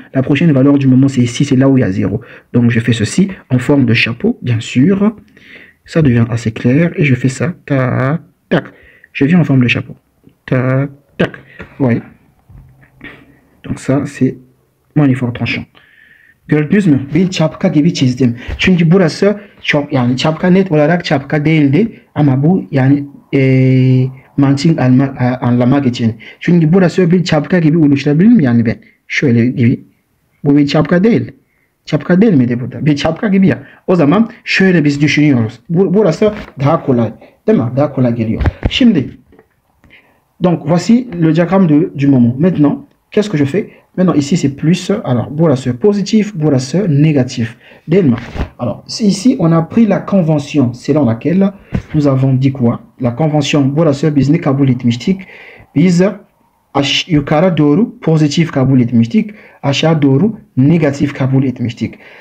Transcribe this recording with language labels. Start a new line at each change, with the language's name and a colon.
French: La prochaine valeur du moment, c'est ici, c'est là où il y a 0. Donc, je fais ceci en forme de chapeau, bien sûr. Ça devient assez clair. Et je fais ça. Tac, tac. Je viens en forme de chapeau. Tac, tac. Vous voyez? Donc ça, c'est mon effort tranchant.
Turkish: Gördünüz mü? Bir çapka gibi çizdim. Çünkü burası çok, yani çapka net olarak çapka değildi. Ama bu yani mantık anlamak için. Çünkü burası bir çapka gibi oluşturabilir mi yani ben? Şöyle gibi. Bu bir çapka değil. Çapka değil miydi burada? Bir çapka gibi ya. O zaman şöyle biz düşünüyoruz. Burası daha kolay. Değil mi? Daha kolay geliyor. Şimdi,
French: donc voici le diagramme du moment. Maintenant, qu'est-ce que je fais? Maintenant, ici, c'est plus. Alors,
Turkish: burası positif, burası
French: négatif. Alors, ici, on a pris la convention selon laquelle nous avons dit quoi? La convention
Turkish: burası biz ne kabul etmiştik? Biz yukarı doğru pozitif kabul etmiştik. Aşağı doğru negatif kabul etmiştik.